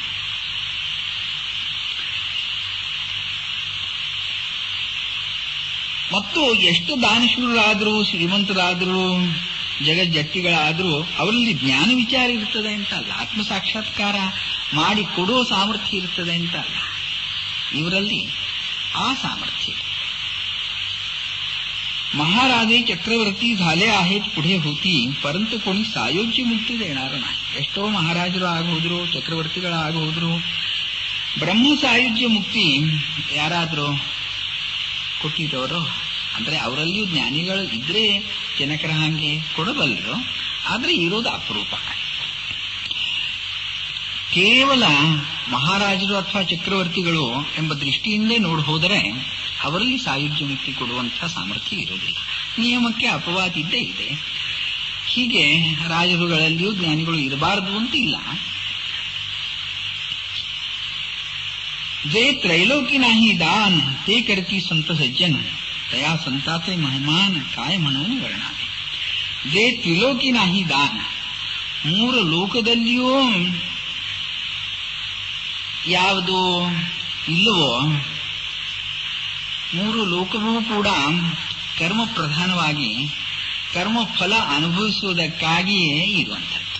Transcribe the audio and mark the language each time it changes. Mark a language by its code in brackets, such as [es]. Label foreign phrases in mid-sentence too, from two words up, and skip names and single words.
[kn] ಮತ್ತು ಎಷ್ಟು ದಾನಶೂರರಾದರೂ, ಶ್ರೀಮಂತರಾದರೂ, ಜಗಜ್ಜಟ್ಟಿಗಳಾದರೂ ಅವರಲ್ಲಿ ಜ್ಞಾನ ವಿಚಾರ ಇರ್ತದೆ ಅಂತ ಅಲ್ಲ, ಆತ್ಮ ಸಾಕ್ಷಾತ್ಕಾರ ಮಾಡಿ ಕೊಡೋ ಸಾಮರ್ಥ್ಯ ಇರ್ತದೆ ಅಂತ ಅಲ್ಲ, ಇವರಲ್ಲಿ ಆ ಸಾಮರ್ಥ್ಯ. [mr] महाराजे चक्रवर्ती झाले आहेत पुढे होती, परंतु कोणी सायोज्य मुक्ती देणार नाही. [kn] ಎಷ್ಟೋ ಮಹಾರಾಜರು ಆಗೋದ್ರು, ಚಕ್ರವರ್ತಿಗಳಾಗೋದ್ರು, ಬ್ರಹ್ಮ ಸಾಯುಜ್ಯ ಮುಕ್ತಿ ಯಾರಾದರೂ ಕೊಟ್ಟಿರೋರು ಅಂದ್ರೆ ಅವರಲ್ಲಿಯೂ ಜ್ಞಾನಿಗಳು ಇದ್ರೆ ಜನಕರ ಹಾಗೆ ಕೊಡಬಲ್ಲರು. ಆದ್ರೆ ಇರೋದು ಅಪರೂಪ. ಕೇವಲ ಮಹಾರಾಜರು ಅಥವಾ ಚಕ್ರವರ್ತಿಗಳು ಎಂಬ ದೃಷ್ಟಿಯಿಂದೇ ನೋಡಿ ಹೋದರೆ ಅವರಲ್ಲಿ ಸಾಯುಜ್ಯ ಮುಕ್ತಿ ಕೊಡುವಂತಹ ಸಾಮರ್ಥ್ಯ ಇರುವುದಿಲ್ಲ. ನಿಯಮಕ್ಕೆ ಅಪವಾದ ಇದ್ದೇ ಇದೆ. ಹೀಗೆ ರಾಜರುಗಳಲ್ಲಿಯೂ ಜ್ಞಾನಿಗಳು ಇರಬಾರದು ಅಂತ ಇಲ್ಲ. [mr] जे त्रैलोकी नाही दान ते करती संत सज्जन, तया संताचे महिमान काय म्हणून वर्णावे. जे त्रिलोकी नाही दान, [kn] ಮೂರು ಲೋಕದಲ್ಲಿಯೂ ಯಾವುದು ಇಲ್ಲವೋ, ಮೂರು ಲೋಕವೂ ಕೂಡ ಕರ್ಮ ಪ್ರಧಾನವಾಗಿ ಕರ್ಮ ಫಲ ಅನುಭವಿಸುವುದಕ್ಕಾಗಿಯೇ ಇರುವಂಥದ್ದು.